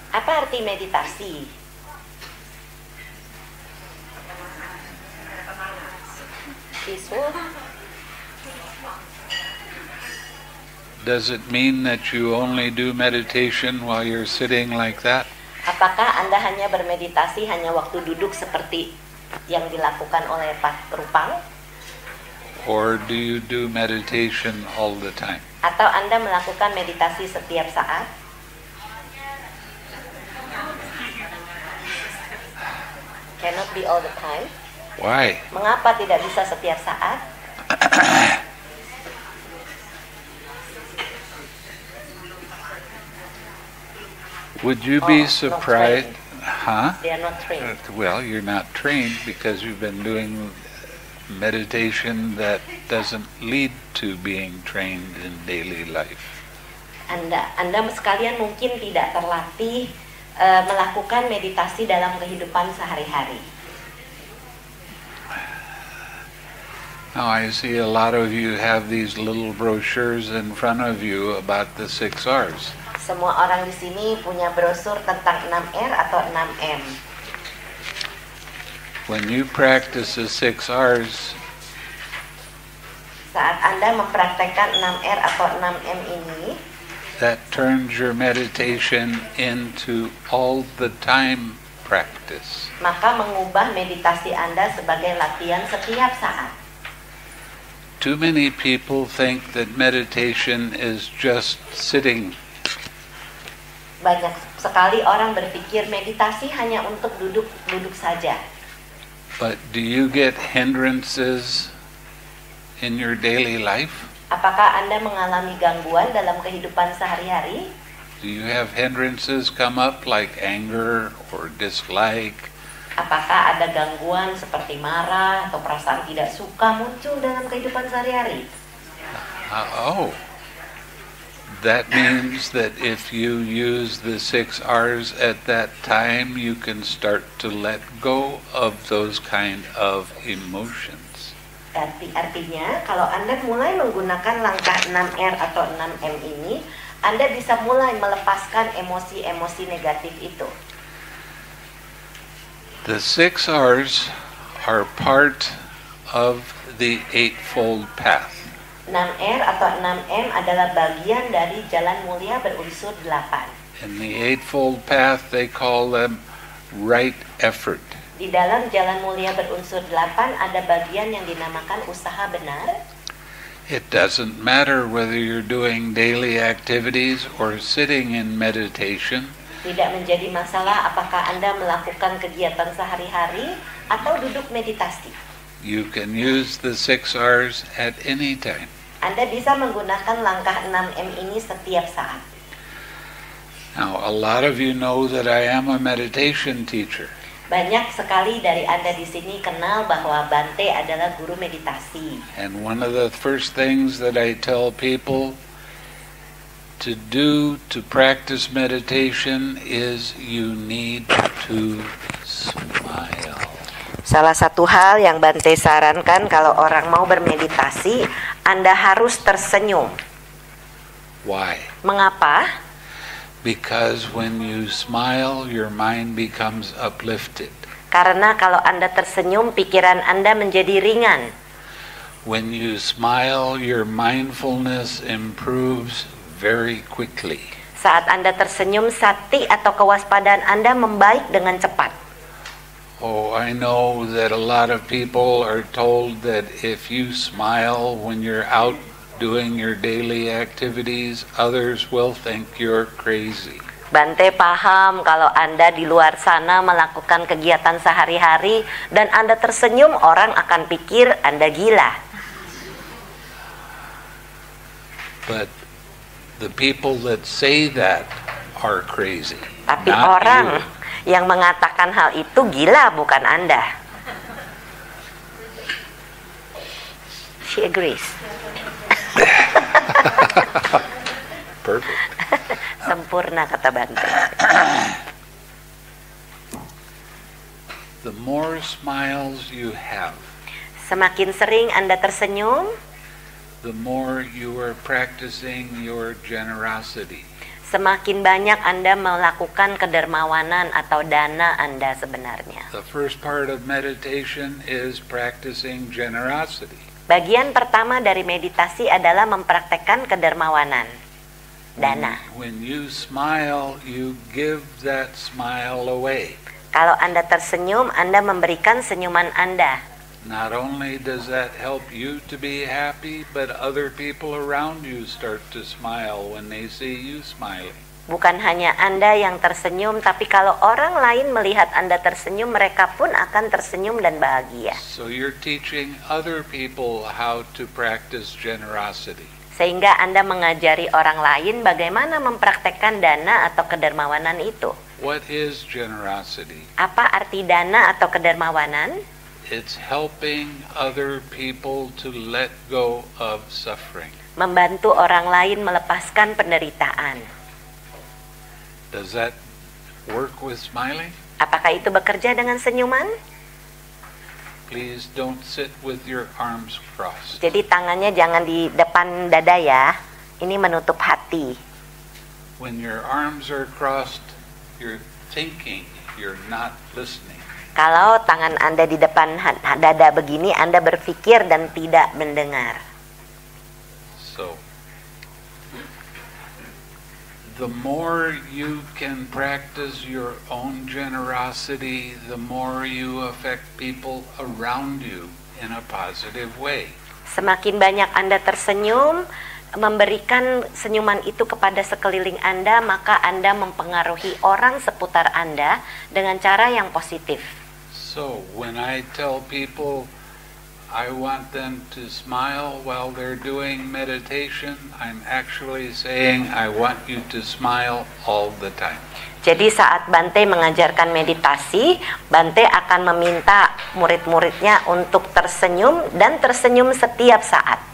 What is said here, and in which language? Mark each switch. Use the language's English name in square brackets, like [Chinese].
[Indonesian] Apa arti meditasi? [English] Peaceful? Does it mean that you only do meditation while you're sitting like that? [Indonesian] Apakah Anda hanya bermeditasi hanya waktu duduk seperti yang dilakukan oleh Pak Rupang? [English] Or do you do meditation all the time? [Indonesian] Atau Anda melakukan meditasi setiap saat? [English] Cannot be all the time. Why? [Indonesian] Mengapa tidak bisa setiap saat? [English] Would you be surprised? Huh? They are not trained. Well, you're not trained because you've been doing meditation that doesn't lead to being trained in daily life. [Indonesian] Anda sekalian mungkin tidak terlatih melakukan meditasi dalam kehidupan sehari-hari. [English] Now I see a lot of you have these little brochures in front of you about the 6 R's. [Indonesian] Semua orang di sini punya brosur tentang 6R atau 6M. [English] When you practice the 6 R's, [Indonesian] saat Anda mempraktekkan 6R atau 6M ini, [English] that turns your meditation into all the time practice. [Indonesian] Maka mengubah meditasi Anda sebagai latihan setiap saat. [English] Too many people think that meditation is just sitting. [Indonesian] Banyak sekali orang berpikir meditasi hanya untuk duduk saja. [English] But do you get hindrances in your daily life? [Indonesian] Apakah Anda mengalami gangguan dalam kehidupan sehari-hari? [English] Do you have hindrances come up like anger or dislike? [Indonesian] Apakah ada gangguan seperti marah atau perasaan tidak suka muncul dalam kehidupan sehari-hari? [English] That means that if you use the 6 R's at that time, you can start to let go of those kind of emotions. [Indonesian] Artinya, kalau Anda mulai menggunakan langkah 6R atau 6M ini, Anda bisa mulai melepaskan emosi-emosi negatif itu. [English] The 6 R's are part of the Eightfold Path. [Indonesian] 6R atau 6M adalah bagian dari jalan mulia berunsur 8. [English] In the Eightfold Path, they call them right effort. [Indonesian] Di dalam jalan mulia berunsur 8 ada bagian yang dinamakan usaha benar. [English] It doesn't matter whether you're doing daily activities or sitting in meditation. [Indonesian] Tidak menjadi masalah apakah Anda melakukan kegiatan sehari-hari atau duduk meditasi. [English] You can use the 6 R's at any time. [Indonesian] Anda bisa menggunakan langkah 6M ini setiap saat. [English] Now, a lot of you know that I am a meditation teacher. [Indonesian] Banyak sekali dari Anda di sini kenal bahwa Bante adalah guru meditasi. [English] And one of the first things that I tell people to do to practice meditation is you need to smile. [Indonesian] Salah satu hal yang Bante sarankan kalau orang mau bermeditasi, Anda harus tersenyum. [English] Why? [Indonesian] Mengapa? [English] Because when you smile, your mind becomes uplifted. [Indonesian] Karena kalau Anda tersenyum, pikiran Anda menjadi ringan. [English] When you smile, your mindfulness improves very quickly. [Indonesian] Saat Anda tersenyum, sati atau kewaspadaan Anda membaik dengan cepat. [English] Oh, I know that a lot of people are told that if you smile when you're out doing your daily activities, others will think you're crazy. [Indonesian] Bante paham kalau Anda di luar sana melakukan kegiatan sehari-hari dan Anda tersenyum, orang akan pikir Anda gila. [English] But the people that say that are crazy. [Indonesian] Tapi [English] not [Indonesian] orang [English] you. [Indonesian] yang mengatakan hal itu gila, bukan Anda. [English] She agrees. Perfect. [Indonesian] Sempurna, kata Bante. [English] The more smiles you have, [Indonesian] Semakin sering Anda tersenyum, [English] the more you are practicing your generosity. [Indonesian] semakin banyak Anda melakukan kedermawanan atau dana Anda sebenarnya. [English] The first part of meditation is practicing generosity. [Indonesian] Bagian pertama dari meditasi adalah mempraktekkan kedermawanan, dana. [English] When you smile, you give that smile away. [Indonesian] Kalau Anda tersenyum, Anda memberikan senyuman Anda. [English] Not only does that help you to be happy, but other people around you start to smile when they see you smiling. [Indonesian] Bukan hanya Anda yang tersenyum, tapi kalau orang lain melihat Anda tersenyum, mereka pun akan tersenyum dan bahagia. [English] So you're teaching other people how to practice generosity. [Indonesian] Sehingga Anda mengajari orang lain bagaimana mempraktekkan dana atau kedermawanan itu. [English] What is generosity? [Indonesian] Apa arti dana atau kedermawanan? [English] It's helping other people to let go of suffering. [Indonesian] Membantu orang lain melepaskan penderitaan. [English] Does that work with smiling? [Indonesian] Apakah itu bekerja dengan senyuman? [English] Please don't sit with your arms crossed. [Indonesian] Jadi tangannya jangan di depan dada ya. Ini menutup hati. [English] When your arms are crossed, you're thinking, you're not listening. [Indonesian] Kalau tangan Anda di depan dada begini, Anda berpikir dan tidak mendengar. [English] So, the more you can practice your own generosity, the more you affect people around you in a positive way. [Indonesian] Semakin banyak Anda tersenyum, memberikan senyuman itu kepada sekeliling Anda, maka Anda mempengaruhi orang seputar Anda dengan cara yang positif. [English] So, when I tell people I want them to smile while they're doing meditation, I'm actually saying I want you to smile all the time. [Indonesian] Jadi saat Bante mengajarkan meditasi, Bante akan meminta murid-muridnya untuk tersenyum dan tersenyum setiap saat.